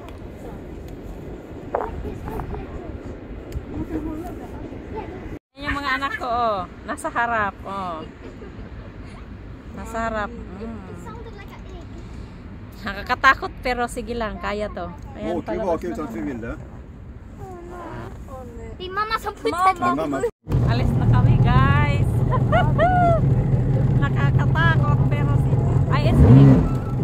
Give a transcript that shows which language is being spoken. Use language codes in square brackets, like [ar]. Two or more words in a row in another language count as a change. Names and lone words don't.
[tl] Ayan yung mga anak ko, nasa harap, Nasa harap. Nakakatakot pero sige lang, kaya to. Ayan, [sv] Åker utan vilde. Det är mamma som putsar. Mamma. [tl] Alis na kami guys. Nakakatakot pero ay escape.